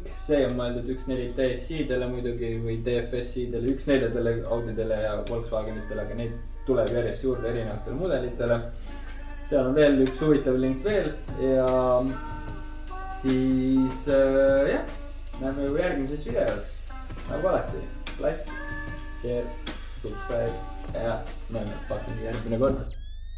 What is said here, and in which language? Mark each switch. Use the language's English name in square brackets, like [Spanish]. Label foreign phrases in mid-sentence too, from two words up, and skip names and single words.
[Estonian] See on mõeldud 1.4 TSI-dele muidugi või DFSI-dele, 1.4-dele Audidele ja Volkswagenitele, aga neid tuleb järjest juurde erinevatele mudelitele. Seal on veel üks huvitav link veel ja siis jah, näeme ju järgmises videos. Nagu alati, [English] like, share, subscribe [Estonian] ja näeme järgmine kord.